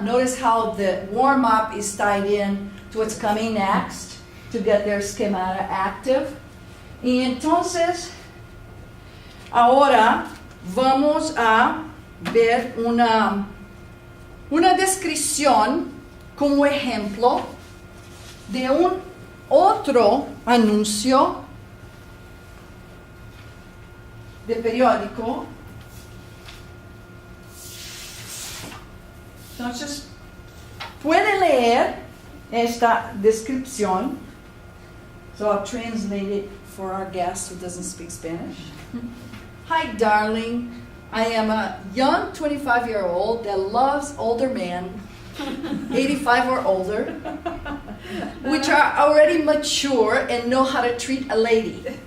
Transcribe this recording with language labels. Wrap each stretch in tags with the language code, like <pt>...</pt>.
<en>Notice how the warm-up is tied in to what's coming next to get their schemata active.</en> <es>Y entonces, ahora vamos a ver una descripción como ejemplo de un otro anuncio de periódico. Entonces, puede leer esta descripción.</es> <en>So I'll translate it for our guest who doesn't speak Spanish. Hi, darling. I am a young 25-year-old that loves older men, 85 or older, which are already mature and know how to treat a lady.</en>